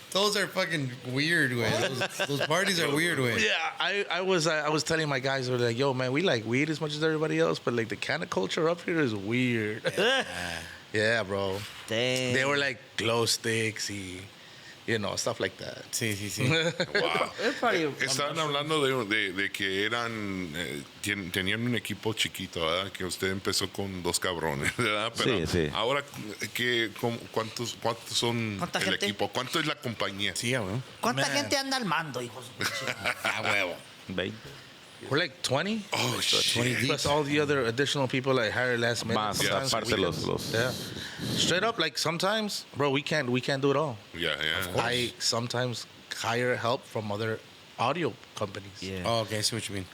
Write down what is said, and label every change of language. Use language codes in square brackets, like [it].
[en] Those are fucking weird, way. Those parties are weird, way. Yeah, I was telling my guys, we were like, yo, man, we like weed as much as everybody else, but like the kind of culture up here is weird. Yeah, bro. Dang. They were like glow sticks y, you know, stuff like that. [es] Sí, sí, sí. [en] Wow. [es] Estaban hablando de que tenían un equipo chiquito, ¿verdad? Que usted empezó con 2 cabrones, ¿verdad? Pero sí. Ahora, ¿cuántos son el equipo? ¿Cuánto es la compañía? Sí, güey. ¿Cuánta gente anda al mando, hijos? A huevo. 20. [en] We're like 20. Oh, shit. Plus all the other additional people like hired last minute. [es] Más, aparte los. [en] Yeah. Straight up, like sometimes, bro, we can't do it all. Yeah. I sometimes hire help from other audio companies. Yeah. Oh, okay, I see what you mean.